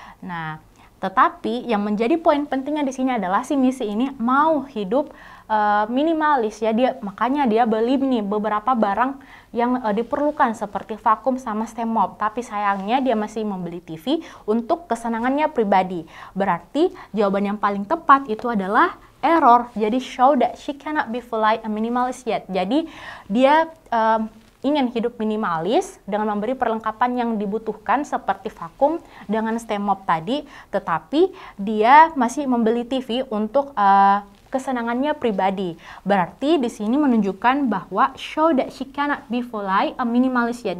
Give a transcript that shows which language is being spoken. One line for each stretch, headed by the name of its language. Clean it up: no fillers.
Indonesian: Nah, tetapi yang menjadi poin pentingnya di sini adalah si misi ini mau hidup minimalis ya, makanya dia beli nih beberapa barang yang diperlukan seperti vakum sama stemop. Tapi sayangnya dia masih membeli TV untuk kesenangannya pribadi. Berarti jawaban yang paling tepat itu adalah error.
English: Jadi show that she cannot be fully a minimalist yet.
Indonesian: Jadi dia ingin hidup minimalis dengan memberi perlengkapan yang dibutuhkan seperti vakum dengan stemop tadi, tetapi dia masih membeli TV untuk kesenangannya pribadi. Berarti di sini menunjukkan bahwa
English: show that she cannot be fully a minimalist yet.